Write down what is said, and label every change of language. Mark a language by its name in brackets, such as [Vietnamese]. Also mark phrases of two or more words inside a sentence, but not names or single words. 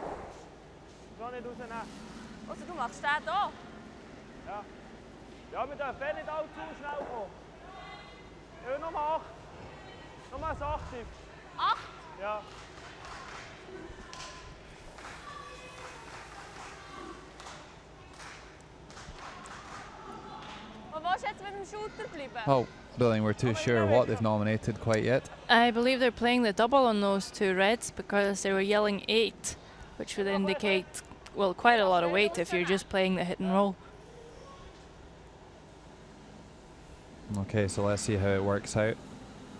[German] Musst auch nicht rausnehmen. Also du machst den da? Ja. Ja, wir dürfen nicht allzu schnell kommen. Ja, Nummer 8. Nummer 8. 8? Ja. [Dutch] Maar waar [German] is jetzt mit dem Shooter bleiben? [English] Oh, I don't think we're too sure what they've nominated quite yet. I believe they're playing the double on those two reds because they were yelling 8, which would indicate, well, quite a lot of weight if you're just playing the hit and roll. Okay, so let's see how it works out.